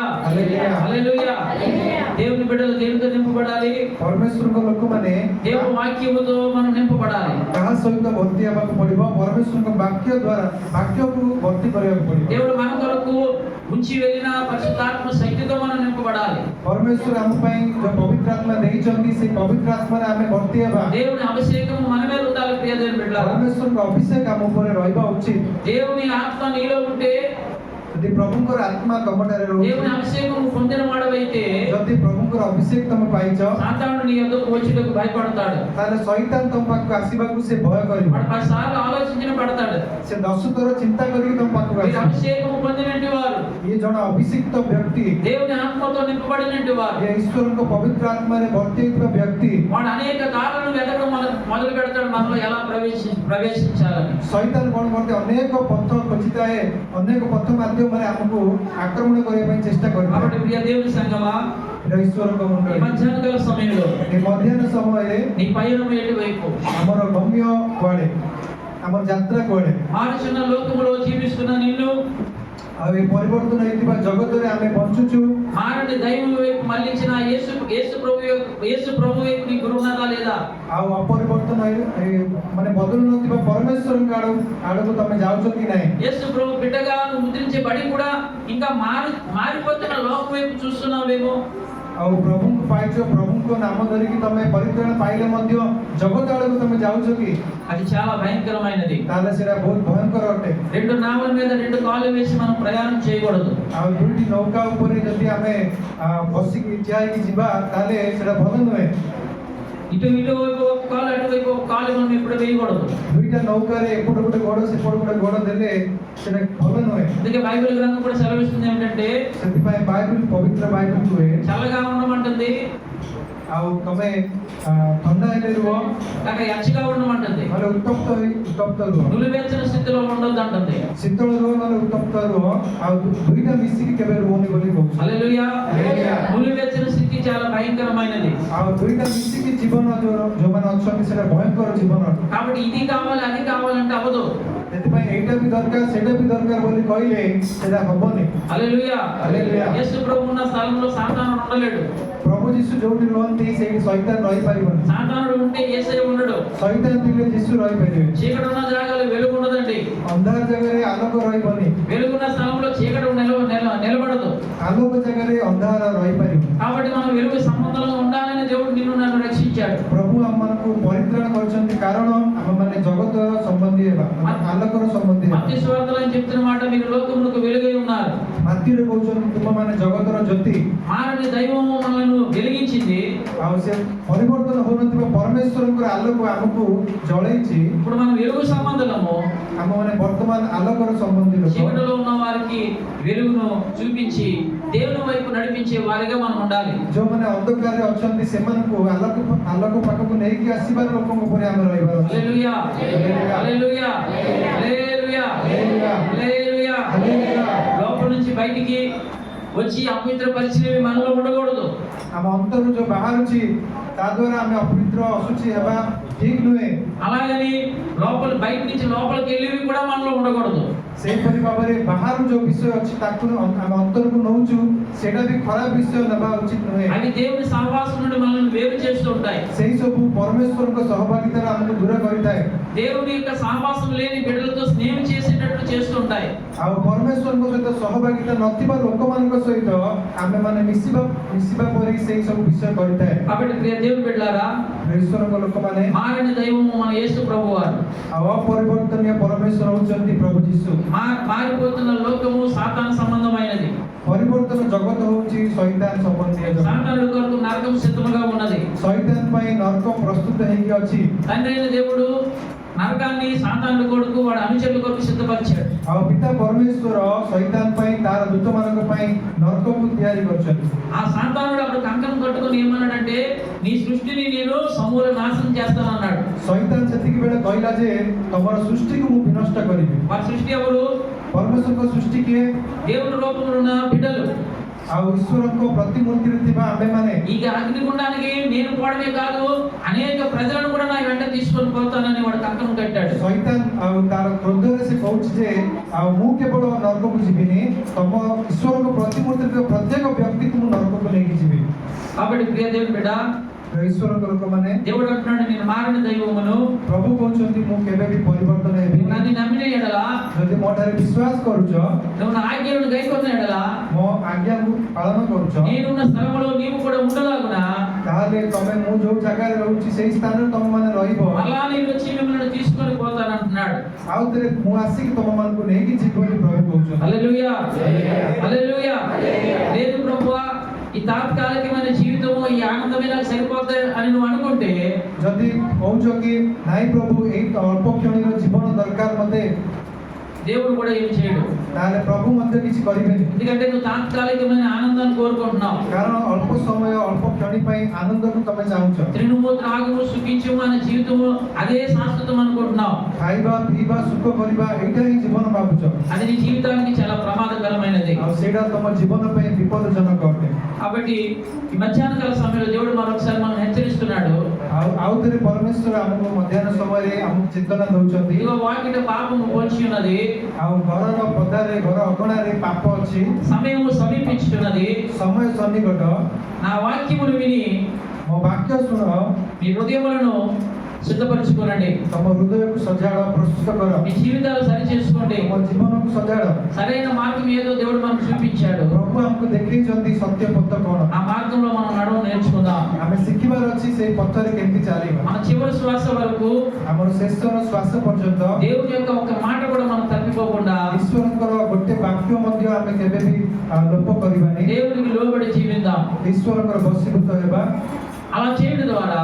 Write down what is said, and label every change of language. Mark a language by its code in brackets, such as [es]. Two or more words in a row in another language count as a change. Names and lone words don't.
[te] హల్లెలూయా హల్లెలూయా। దేవుని బిడ్డలు దేవునితో నింపబడాలి, [or] ପରମେଶ୍ୱରଙ୍କ ଲୋକମାନେ [te] దేవుని వాక్యముతో మనం నింపబడాలి। [or] କାହା ସହିତ ଭର୍ତ୍ତି ହେବାକୁ ପଡିବ? ପରମେଶ୍ୱରଙ୍କ ବାକ୍ୟ ଦ୍ୱାରା ବାକ୍ୟକୁ ଭର୍ତ୍ତି କରିବାକୁ ପଡିବ। [te] దేవుడు మన కొరకు ఉంచి వెళ్ళిన పరిశుద్ధాత్మ శక్తితో మనం నింపబడాలి। [or] ପରମେଶ୍ୱର ଆମ ପାଇଁ ଯୋଉ ପବିତ୍ର ଆତ୍ମା ଦେଇଛନ୍ତି ସେ ପବିତ୍ର ଆତ୍ମାରେ ଆମେ ଭର୍ତ୍ତି ହେବା। [te] దేవుని అభిషేకం మన మీద ఉండాలి ప్రియ దేవుని బిడ్డలారా। [or] ପରମେଶ୍ୱରଙ୍କ ଅଭିଷେକ ଆମ ଉପରେ ରହିବା ଉଚିତ। [te] దేవుని ఆత్మ నీలో ఉంటే, [or] ଯଦି ପ୍ରଭୁଙ୍କର ଆତ୍ମା ତମଠାରେ ରହୁଛି, [te] దేవుని అభిషేకం పొందిన వాడవైతే [or] ଯଦି ପ୍ରଭୁଙ୍କର ଅଭିଷେକ ତମେ ପାଇଛ, [te] సాతానుడు నీ యొద్దకు వచ్చుటకు భయపడతాడు। [or] ତାହେଲେ ଶୈତାନ ତମ ପାଖକୁ ଆସିବାକୁ ସେ ଭୟ କରିବ। [te] వాడు 10 సార్లు ఆలోచించిన పడతాడు। [or] ସେ 10 ଥର ଚିନ୍ତା କରିକି ତମ ପାଖକୁ [te] మీరు [or] ଆସିବ। [te] అభిషేకం పొందినటువంటి వారు, [or] ଇଏ ଜଣେ ଅଭିଷିକ୍ତ ବ୍ୟକ୍ତି, [te] దేవుని ఆత్మతో నింపబడినటువంటి వారు, [or] ଇଏ ଈଶ୍ୱରଙ୍କ ପବିତ୍ର ଆତ୍ମାରେ ଭର୍ତ୍ତି ହେଇଥିବା ବ୍ୟକ୍ତି। [te] వాడు అనేక దారులను వెతకడం మొదలు పెడతాడు మనలో ఎలా ప్రవేశించాలని। [or] ଶୈତାନ କଣ କରନ୍ତି? ଅନେକ ପଥ ଖୋଜିଥାଏ, ଅନେକ ପଥ ମାଧ୍ୟମରେ ଆମକୁ ଆକ୍ରମଣ କରିବା ପାଇଁ ଚେଷ୍ଟା କରିଥାଏ। [te] కాబట్టి ప్రియ దేవుని సంగమా, [or] ଈଶ୍ୱରଙ୍କ [te] ఈ [or] ମୁଣ୍ଡରେ [te] మధ్యాహ్న కాల సమయంలో [or] ଏ ମଧ୍ୟାହ୍ନ ସମୟରେ [te] నీ పయనం ఎటువైపు, [or] ଆମର ଗମ୍ୟ କୁଆଡେ, ଆମର ଯାତ୍ରା କୁଆଡେ? [te] మారుచున్న లోకములో జీవిస్తున్న నిన్ను [or] ଆଉ ଏ ପରିବର୍ତ୍ତନ ହେଇଥିବା ଜଗତରେ ଆମେ ବଞ୍ଚୁଛୁ। [te] మారని దైవం వైపు మళ్ళించిన యేసు ప్రభు వైపు నీ గురున్నదా లేదా? [or] ଆଉ ଅପରିବର୍ତ୍ତନ ମାନେ ବଦଳୁ ନଥିବା ପରମେଶ୍ୱରଙ୍କ ଆଡକୁ ତମେ ଯାଉଛ କି ନାହିଁ? [te] యేసు ప్రభు బిడ్డగా నువ్వు ముద్రించబడి కూడా ఇంకా మారిపోతున్న లోకం వైపు చూస్తున్నావేమో। [or] ଆଉ ପ୍ରଭୁଙ୍କୁ ପାଇଛ, ପ୍ରଭୁଙ୍କ ନାମ ଧରିକି ତମେ ପରିତ୍ରାଣ ପାଇଲେ ମଧ୍ୟ ଜଗତ ଆଡକୁ ତମେ ଯାଉଛ କି? [te] అది చాలా భయంకరమైనది। [or] ତାହେଲେ ସେଇଟା ବହୁତ ଭୟଙ୍କର ଅଟେ। [te] రెండు నావల మీద రెండు కాళ్ళు వేసి మనం ప్రయాణం చేయకూడదు। [or] ଆଉ ଦୁଇଟି ନୌକା ଉପରେ ଯଦି ଆମେ ବସିକି ଠିଆ ହେଇକି ଯିବା ତାହେଲେ ସେଇଟା ଭଲ ନୁହେଁ। [te] ఇటువైపు ఒక కాలు అటువైపు ఒక కాలు మనం ఎప్పుడు వేయకూడదు। [or] ଦୁଇଟା ନୌକାରେ ଏପଟ ଗୋଟେ ଗୋଡ ସେପଟ ଗୋଟେ ଗୋଡ ଦେଲେ ସେଇଟା ଭଲ ନୁହେଁ। [te] అందుకే బైబిల్ గ్రంథం కూడా సెలవిస్తుంది ఏమిటంటే [or] ସେଥିପାଇଁ ବାଇବେଲ ପବିତ୍ର ବାଇବେଲ କୁହେ [te] చల్లగా ఉండమంటుంది, [or] ଆଉ ତମେ ଥଣ୍ଡା ହେଲେ ରୁହ, [te] కాక ఎచ్చగా ఉండమంటుంది, [or] ନହେଲେ ଉତ୍ତପ୍ତ ରୁହ। [te] నులివెచ్చని స్థితిలో ఉండొద్దు అంటుంది। [or] ଶୀତଳ ରୁହ ନହେଲେ ଉତ୍ତପ୍ତ ରୁହ, ଆଉ ଦୁଇଟା ମିଶିକି କେବେ ରୁହନି ବୋଲି କହୁଛି। [te] హల్లెలూయా। హల్లెలూయా। నులివెచ్చని స్థితి చాలా భయంకరమైనది। [or] ଆଉ ଦୁଇଟା ମିଶିକି ଜୀବନ ଯୋଉମାନେ ଅଛନ୍ତି ସେଟା ଭୟଙ୍କର ଜୀବନ। [te] కాబట్టి ఇది కావాలి అది కావాలంటే అవదు। [or] ସେଥିପାଇଁ ସେଥିପାଇଁ ଏଇଟା ବି ଦରକାର ସେଇଟା ବି ଦରକାର ବୋଲି କହିଲେ ସେଟା ହବନି। [te] హల్లెలూయా. హల్లెలూయా. యేసు ప్రభు ఉన్న స్థలంలో సాతాను ఉండలేడు. [or] ପ୍ରଭୁ ଯୀଶୁ ଯୋଉଠି ରୁହନ୍ତି ସେଇଠି ଶୈତାନ ରହିପାରିବନି। [te] సాతానుడు ఉంటే యేసయ్య ఉండడు. [or] ଶୈତାନ ଥିଲେ ଯୀଶୁ ରହିପାରିବେ। [te] చీకటి ఉన్న జాగాలో వెలుగు ఉండదండి. [or] ଅନ୍ଧାର ଜାଗାରେ ଆଲୋକ ରହିବନି। [te] వెలుగున్న స్థలంలో చీకటి నిలబడదు. [or] ଆଲୋକ ଜାଗାରେ ଅନ୍ଧାର ରହିପାରିବ। [te] కాబట్టి మనం వెలుగు సంబంధంలో ఉండాలని దేవుడు నిన్ను నన్ను రక్షించాడు. [or] ପ୍ରଭୁ ଆମମାନଙ୍କୁ ପରିତ୍ରାଣ କରିଛନ୍ତି କାରଣ ଆମମାନେ ଜଗତର ସମ୍ବନ୍ଧୀ ହେବା, ଆଲୋକର ସମ୍ବନ୍ଧୀ ହେବା। [te] మత్తయి సువార్తలో చెప్తున్న మాట, మీరు లోకమునకు వెలుగై ఉన్నారు. [or] ମାଟିରେ କହୁଛନ୍ତି ତୁମମାନେ ଜଗତର ଜ୍ୟୋତି। [te] మారని దైవము మనల్ని వెలిగించింది. [or] ଆଉ ସେ ପରିବର୍ତ୍ତନ ହଉନଥିବା ପରମେଶ୍ୱରଙ୍କର ଆଲୋକ ଆମକୁ ଜଳେଇଛି। [te] ఇప్పుడు మనం వెలుగు సంబంధము. [or] ଆମମାନେ ବର୍ତ୍ତମାନ ଆଲୋକର ସମ୍ବନ୍ଧୀ ଲୋକ। [te] చీకటిలో ఉన్న వారికి వెలుగును చూపించి దేవుని వైపు నడిపించే వారిగా మనం ఉండాలి. [or] ଯୋଉମାନେ ଅନ୍ଧକାରରେ ଅଛନ୍ତି ସେମାନଙ୍କୁ ଆଲୋକ ପାଖକୁ ନେଇକି ଆସିବାର ଲୋକଙ୍କ ପରି ଆମେ ରହିବାର ଅଛି। [te] హల్లెలూయా. హల్లెలూయా. హల్లెలూయా. హల్లెలూయా. హల్లెలూయా। లోపల నుంచి బయటికి వచ్చి అపవిత్ర పరిచయం మనలో ఉండకూడదు. [or] ଆମ ଅନ୍ତରରୁ ଯୋଉ ବାହାରୁଛି ତା ଦ୍ୱାରା ଆମେ ଅପବିତ୍ର ଅଶୁଚି ହେବା ଠିକ ନୁହେଁ। [te] అలాగని బయట నుంచి లోపలికి వెళ్ళివి కూడా మనలో ఉండకూడదు. [or] ସେହିପରି ଭାବରେ ବାହାରୁ ଯୋଉ ବିଷୟ ଅଛି ତାକୁ ଆମେ ଅନ୍ତରକୁ ନଉଛୁ ସେଇଟା ବି ଖରାପ ବିଷୟ ନେବା ଉଚିତ ନୁହେଁ। [te] అవి దేవుని సహవాసం నుండి మనల్ని వేరు చేస్తూ ఉంటాయి. [or] ସେଇ ସବୁ ପରମେଶ୍ୱରଙ୍କ ସହଭାଗିତାରୁ ଆମକୁ ଦୂର କରିଥାଏ। [te] దేవుని యొక్క సహవాసం లేని బిడ్డలతో స్నేహం చేసేటట్టు చేస్తూ ఉంటాయి. [or] ଆଉ ପରମେଶ୍ୱରଙ୍କ ସହିତ ସହଭାଗିତା ନଥିବା ଲୋକମାନଙ୍କ ସହିତ ଆମେ ମାନେ ମିଶିବା ପରି ସେଇ ସବୁ ବିଷୟ କରିଥାଏ। [te] కాబట్టి ప్రియ దేవుని బిడ్డలారా, [or] ଈଶ୍ୱରଙ୍କ ଲୋକମାନେ [te] మారని దైవము మన యేసు ప్రభువారు. [or] ଆଉ ଅପରିବର୍ତ୍ତନୀୟ ପରମେଶ୍ୱର ହଉଛନ୍ତି ପ୍ରଭୁ ଯୀଶୁ। [te] మారిపోతున్న లోకము సాతాను సంబంధమైనది. [or] ପରିବର୍ତ୍ତନ ଜଗତ ହଉଛି ଶୈତାନ ସମ୍ବନ୍ଧୀୟ ଜଗତ। [te] సాతానుడి కొరకు నరకం సిద్ధముగా ఉన్నది. [or] ଶୈତାନ ପାଇଁ ନରକ ପ୍ରସ୍ତୁତ ହେଇକି ଅଛି। [te] తండ్రి అయిన దేవుడు నరకాన్ని సాతానుడి కొరకు వాడి అనుచరుల కొరకు సిద్ధపరిచాడు. [or] ଆଉ ପିତା పరమేଶ୍ୱର ଶୈତାନ ପାଇଁ ତାର ଦୂତମାନଙ୍କ ପାଇଁ ନରକକୁ ତିଆରି କରିଛନ୍ତି। [te] ఆ సాతానుడు అప్పుడు కంకణం కట్టుకొని ఏమన్నాడంటే, నీ సృష్టిని నేను సమూల నాశనం చేస్తానన్నాడు. [or] ଶୈତାନ ସେତିକି ବେଳେ କହିଲା ଯେ ତମର ସୃଷ୍ଟିକୁ ମୁଁ ବିନଷ୍ଟ କରିବି। [te] వారి సృష్టి ఎవరు? [or] ପରମେଶ୍ୱରଙ୍କ ସୃଷ୍ଟି କିଏ? [te] దేవుని రూపంలో ఉన్న బిడ్డలు. [or] ଆଉ ଈଶ୍ୱରଙ୍କ ପ୍ରତିମୂର୍ତ୍ତିରେ ଥିବା ଆମେମାନେ। [te] ఈ అగ్నిగుండానికి నేను పోవడమే కాదు, అనేక ప్రజలను కూడా నా వెంట తీసుకొని పోతానని వాడు కంకణం కట్టాడు. [or] ଶୈତାନ ଆଉ ତାର କ୍ରୋଧରେ ସେ କହୁଛି ଯେ ଆଉ ମୁଁ କେବଳ ନରକକୁ ଯିବିନି, ତମ ଈଶ୍ୱରଙ୍କ ପ୍ରତିମୂର୍ତ୍ତିରେ ଥିବା ପ୍ରତ୍ୟେକ ବ୍ୟକ୍ତିକୁ ମୁଁ ନରକକୁ ନେଇକି ଯିବି। [te] కాబట్టి ప్రియ దేవుని బిడ్డ, [or] ଈଶ୍ୱରଙ୍କ ଲୋକମାନେ [te] దేవుడు అంటున్నాడు, నేను మారని దైవమును. [or] ପ୍ରଭୁ କହୁଛନ୍ତି ମୁଁ କେବେ ବି ପରିବର୍ତ୍ତନ ହେବିନି। [te] నువ్వు నన్ను నమ్మిన ఎడల, [or] ଯଦି ମୋ ଠାରେ ବିଶ୍ୱାସ କରୁଛ, [te] నువ్వు నా ఆజ్ఞలను గైకొన్న ఎడల, [or] ମୋ ଆଜ୍ଞାକୁ ପାଳନ କରୁଛ, [te] నేనున్న స్థలంలో నీవు కూడా ఉండలాగున, [or] ତାହେଲେ ତମେ ମୁଁ ଯୋଉ ଜାଗାରେ ରହୁଛି ସେଇ ସ୍ଥାନରେ ତମମାନେ ରହିବ। [te] మళ్ళా నేను వచ్చి మిమ్మల్ని తీసుకొని పోతాను అంటున్నాడు. [or] ଆଉ ଥରେ ମୁଁ ଆସିକି ତମମାନଙ୍କୁ ନେଇକି ଯିବି ବୋଲି ପ୍ରଭୁ କହୁଛନ୍ତି। [te] హల్లెలూయా. హల్లెలూయా. లేదు ప్రభువా, ఈ తాత్కాలికమైన జీవితము, ఈ ఆనందమే నాకు సరిపోతాయి అని నువ్వు అనుకుంటే, [or] ଯଦି କହୁଛ କି ନାଇଁ ପ୍ରଭୁ ଏଇ ଅଳ୍ପ କ୍ଷଣର ଜୀବନ ଦରକାର ମତେ, [te] దేవుడు కూడా ఏం చేయడు. [or] ତାହେଲେ ପ୍ରଭୁ ମଧ୍ୟ କିଛି କରିବେନି। [te] ఎందుకంటే నువ్వు తాత్కాలికమైన ఆనందాన్ని కోరుకుంటున్నావు. [or] କାରଣ ଅଳ୍ପ ସମୟ ଅଳ୍ପ କ୍ଷଣି ପାଇଁ ଆନନ୍ଦକୁ ତମେ ଚାହୁଁଛ। [te] తినుము త్రాగుము సుఖించుము అనే జీవితము అదే శాశ్వతం అనుకుంటున్నావు. [or] ଖାଇବା ପିଇବା ସୁଖ କରିବା ଏଇଟା ହିଁ ଜୀବନ ଭାବୁଛ। [te] అది నీ జీవితానికి చాలా ప్రమాదకరమైనది. [or] ଆଉ ସେଇଟା ତମ ଜୀବନ ପାଇଁ ବିପଦଜନକ ଅଟେ। [te] కాబట్టి ఈ మధ్యాహ్న కాల సమయంలో దేవుడు మరొకసారి మనం హెచ్చరిస్తున్నాడు. [or] ଆଉ ଥରେ ପରମେଶ୍ୱର ଆମକୁ ମଧ୍ୟାହ୍ନ ସମୟରେ ଆମକୁ ଚେତନା ଦଉଛନ୍ତି। [te] ఇదిగో వాకిట పాపము పొంచి ఉన్నది, [or] ଆଉ ଘରର ପଦାରେ ଘର ଅଗଣାରେ ପାପ ଅଛି, [te] సమయము సమీపించుతున్నది. [or] ସମୟ ସନ୍ନିକଟ। [te] నా వాక్యమును విని [or] ମୋ ବାକ୍ୟ ଶୁଣ, [te] మీ హృదయములను సిద్ధపరచుకోనండి. [or] ତମ ହୃଦୟକୁ ସଜାଡ଼, ପ୍ରସ୍ତୁତ କର। [te] మీ జీవితాలు సరి చేసుకోండి. [or] ତମ ଜୀବନକୁ ସଜାଡ଼। [te] సరైన మార్గం ఏదో దేవుడు మనకు చూపించాడు. [or] ପ୍ରଭୁ ଆମକୁ ଦେଖେଇଛନ୍ତି ସତ୍ୟ ପଥ କଣ। [te] ఆ మార్గంలో మనం నడవ నేర్చుకుందాం. [or] ଆମେ ଶିଖିବାର ଅଛି ସେଇ ପଥରେ କେମିତି ଚାଲିବା। [te] మన చివరి శ్వాస వరకు [or] ଆମର ଶେଷର ଶ୍ୱାସ ପର୍ଯ୍ୟନ୍ତ [te] దేవుని యొక్క ఒక మాట కూడా మనం తప్పిపోకుండా [or] ଈଶ୍ୱରଙ୍କର ଗୋଟେ ବାକ୍ୟ ମଧ୍ୟ ଆମେ କେବେ ବି ଲୋପ କରିବାନି। [te] దేవునికి లోబడి జీవిద్దాం. [or] ଈଶ୍ୱରଙ୍କର ବଶୀଭୂତ ହେବା। [te] అలా చేయడం ద్వారా